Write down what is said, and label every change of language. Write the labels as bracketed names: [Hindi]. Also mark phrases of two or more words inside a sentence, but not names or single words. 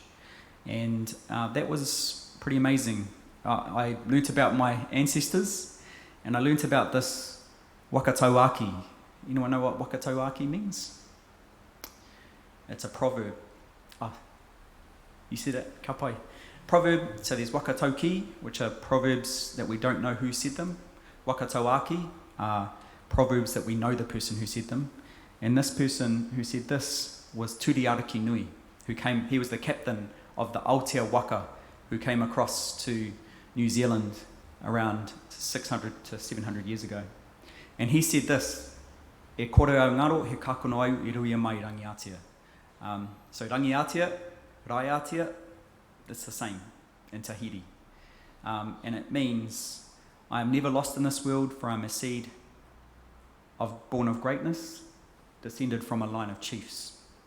[English] And that was pretty amazing. I learnt about my ancestors, and I learnt about this wakatauaki. Anyone know what wakatauaki means? It's a proverb. You said it, [Māori] ka pai. [English] Proverb, so there's wakatauki, which are proverbs that we don't know who said them. Wakatauaki are proverbs that we know the person who said them. And this person who said this was Turiariki Nui, he was the captain of the Aotea Waka, who came across to New Zealand around 600 to 700 years ago. And he said this, [Māori] e kore au ngaro, he kakono au I ruia mai rangiatia. [English] So rangiatia, raiatia, it's the same in Tahiti. And it means, I am never lost in this world, for I am a seed born of greatness, descended from a line of chiefs.